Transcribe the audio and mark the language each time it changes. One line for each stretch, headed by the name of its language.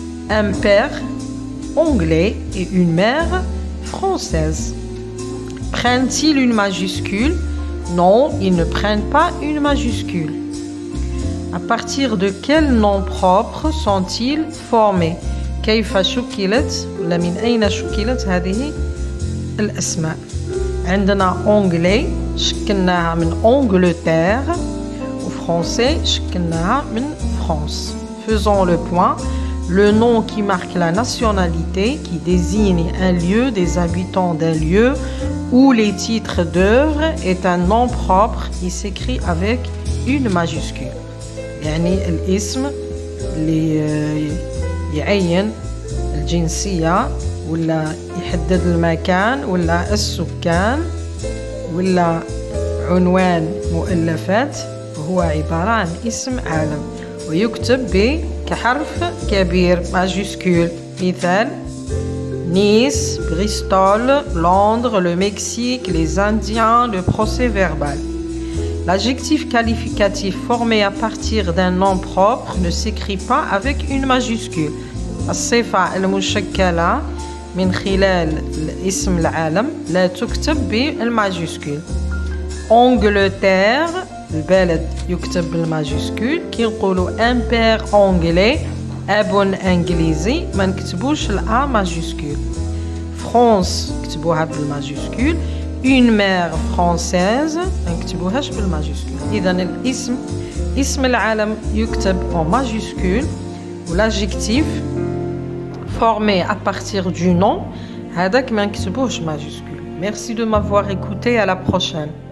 French: Un père anglais et une mère française. Prennent-ils une majuscule? Non, ils ne prennent pas une majuscule. À partir de quel nom propre sont-ils formés?
Arabic: كيف شكلت ولا من أين شكلت هذه الأسماء. عندنا أونجلي شكلناها من أنجلتير وفرنسي شكلناها من فرانس.
French: Faisons le point. Le nom qui marque la nationalité, qui désigne un lieu, des habitants d'un lieu ou les titres d'œuvre est un nom propre qui s'écrit avec une majuscule.
Arabic: يعني الاسم اللي يعين الجنسية ولا يحدد المكان ولا السكان ولا عنوان مؤلفات هو عبارة عن اسم عالم ويكتب كحرف كبير ماجيسكول. مثال Nice, Bristol, Londres, le Mexique, les Indiens, le procès verbal.
French: L'adjectif qualificatif formé à partir d'un nom propre ne s'écrit pas avec une majuscule.
Arabic: الصفة المشكلة من خلال الاسم العالم لا تكتب بالماجيسكول. Angleterre البلد يكتب بالماجيسكول. كي نقولوا
French: un père anglais
Arabic: أب انجليزي ما نكتبوش الأ ماجيسكول. فرانس كتبوها بالماجيسكول.
French: une mère française
Arabic: ما نكتبوهاش بالماجيسكول. إذا الاسم اسم العالم يكتب
French: en majuscule و l'adjectif formé à partir du nom
Arabic: هذاك ما نكتبوهش
French: majuscule. Merci de m'avoir écouté, à la prochaine.